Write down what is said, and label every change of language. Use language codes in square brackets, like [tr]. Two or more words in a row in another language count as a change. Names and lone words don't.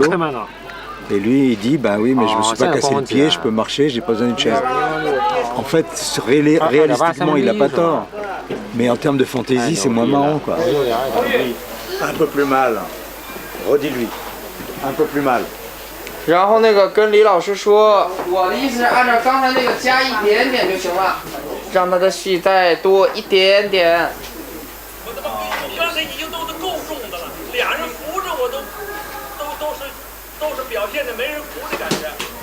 [fr] Et lui il dit bah oui mais je me suis pas cassé le pied, je peux marcher, j'ai pas besoin d'une chaise. En fait réalistiquement il n'a pas tort, mais en termes de fantaisie c'est moins marrant quoi. Un peu plus mal, redis-lui, un peu plus mal. [zh] 然后那个跟李老师说，我的意思是按照刚才那个加一点点就行了，让他的戏再多一点点。我他妈刚才已经都是够重的了，俩人扶着我都是表现的没人扶的感觉。